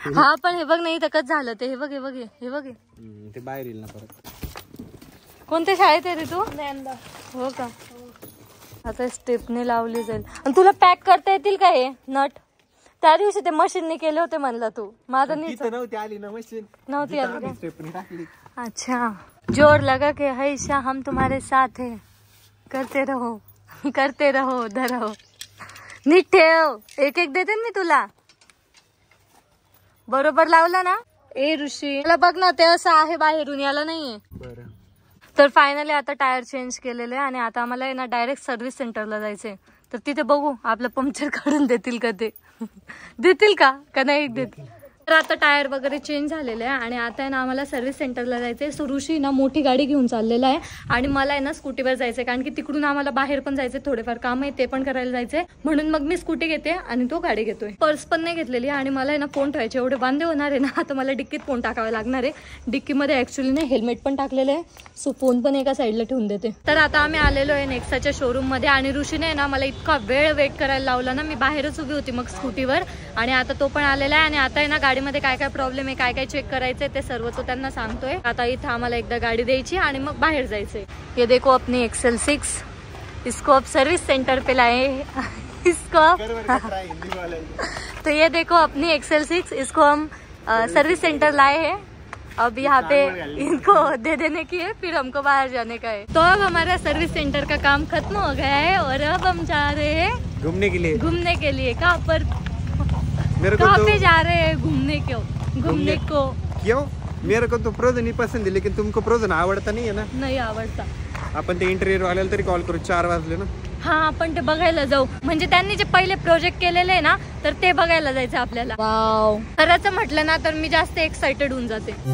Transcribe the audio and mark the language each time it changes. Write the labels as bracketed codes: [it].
[mr] हा, पण हे बघ नाही तर झालं ते. हे बघ ते बाहेर येईल ना परत. कोणत्या शाळेत आहे रे तू? हो का? आता स्टेपने लावली जाईल. आणि तुला पॅक करता येतील का हे नट? त्या दिवशी ते मशीनने केले होते म्हणला तू. माझं नव्हती आली ना मशीन, नव्हती आली का? स्टेपनी टाकली. [hi] अच्छा. जोर लगा के हमेशा हम तुम्हारे साथ है, करते रहो रहो. [mr] नीट ठेव, एक एक देते मी तुला. बरोबर लावला ना. ए ऋषी मला बघ ना, ते असं आहे बाहेरून, याला नाहीये. बरं. तर फायनली आता टायर चेंज केलेले आणि आता आम्हाला आहे ना डायरेक्ट सर्व्हिस सेंटरला जायचंय. तर तिथे बघू आपलं पंक्चर काढून देतील का ते. देतील का नाही देतील. तर आता टायर वगैरे चेंज झालेले आहे आणि आता आहे ना आम्हाला सर्व्हिस सेंटरला जायचंय. सो ऋषी ना मोठी गाडी घेऊन चाललेला आहे आणि मला आहे ना स्कूटीवर जायचंय, कारण की तिकडून आम्हाला बाहेर पण जायचंय, थोडेफार काम आहे ते पण करायला जायचंय. म्हणून मग मी स्कूटी घेते आणि तो गाडी घेतोय. पर्स पण नाही घेतलेली आणि मला आहे ना फोन ठेवायचे एवढे बांधे होणार आहे ना. आता मला डिक्कीत फोन टाकावे लागणार आहे. डिक्कीमध्ये ऍक्च्युली ना हेल्मेट पण टाकलेलं आहे, सो फोन पण एका साईडला ठेवून देते. तर आता आम्ही आलेलो आहे नेक्साच्या शोरूम मध्ये आणि ऋषीने ना मला इतका वेळ वेट करायला लावला ना. मी बाहेरच उभी होती मग स्कूटीवर आणि आता तो पण आलेला आहे आणि आता आहे ना गाडीमध्ये काय काय प्रॉब्लेम आहे, काय काय चेक करायचंय ते सर्व तो त्यांना सांगतोय. आता इथं आम्हाला एकदा गाडी द्यायची आणि मग बाहेर जायचंय. [hi] ये देखो अपनी XL6, इसको अब सर्विस सेंटर पे लाए. इसको तो ये देखो अपनी XL6, इसको हम सर्विस सेंटर लाए हैं. अब यहाँ पे इनको दे देने की है, फिर हमको बाहर जाने का है. तो अब हमारा सर्विस सेंटर का काम खत्म हो गया है और अब हम जा रहे हैं घूमने के लिए. कहाँ पर, कहाँ पे जा रहे हैं घूमने को. क्यों? मेरे को तो प्रोजन ही पसंद है, लेकिन तुमको प्रोजन आवडता नहीं है ना. [mr] नाही आवडता. आपण ते इंटेरियर वाल्याला तरी कॉल करू. 4 वाजले ना. हा आपण ते बघायला जाऊ. म्हणजे त्यांनी जे पहिले प्रोजेक्ट केलेले आहे ना, तर ते बघायला जायचं आपल्याला. वाव. खरंच म्हटलं ना तर मी जास्त एक्साइटेड होऊन जाते.